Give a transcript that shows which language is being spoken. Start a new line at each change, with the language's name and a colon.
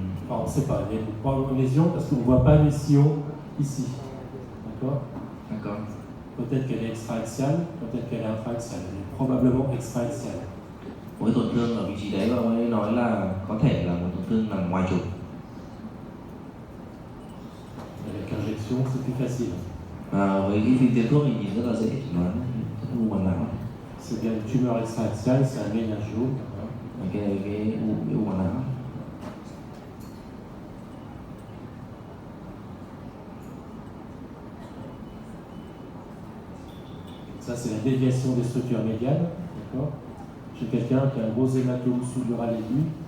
French: On ne sait pas, il y a probablement une lésion parce qu'on ne voit pas les sillons ici. D'accord? D'accord. Peut-être qu'elle est extra-axiale, peut-être qu'elle est intra-axiale. Elle est probablement extra-axiale.
Vietnamese: Một cái tổn thương ở vị trí đấy và ông ấy nói là có thể là một tổn thương nằm ngoài trục.
French: Avec injection, c'est plus facile.
Vietnamese: Với cái phim tiêm thuốc thì nhìn rất là dễ chẩn đoán u màng não.
French: C'est bien une tumeur extra-axiale, c'est un méningio.
Vietnamese: Cái u màng não.
French: Ça, c'est la déviation des structures médianes. D'accord? Chez quelqu'un qui a un gros hématome sous-dural aigu.